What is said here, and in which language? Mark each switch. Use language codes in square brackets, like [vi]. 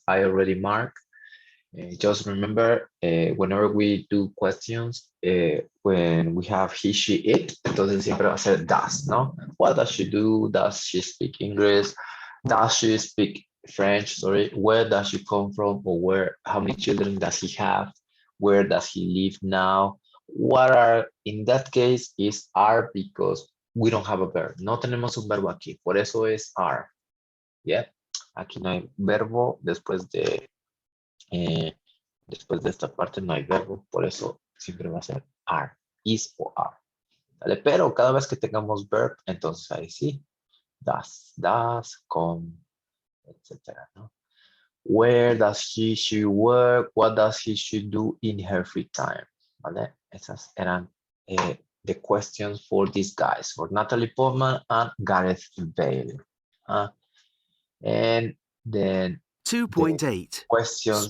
[en] I already marked. Just remember, whenever we do questions, when we have he, she, it, [es] entonces siempre va a ser does, ¿no? [en] What does she do? Does she speak English? Does she speak French? Sorry. Where does she come from? Or how many children does he have? Where does he live now? What are, in that case, is are because we don't have a verb. [es] No tenemos un verbo aquí. Por eso es are. Yeah. Aquí no hay verbo después de esta parte no hay verbo, por eso siempre va a ser are, is o are. ¿Vale? Pero cada vez que tengamos verb, entonces ahí sí, does, come, etcétera, ¿no? [en] Where does she work? What does she do in her free time? [es] ¿Vale? Esas eran [en] the questions for these guys, for Natalie Portman and Gareth Bale. And then 2.8 questions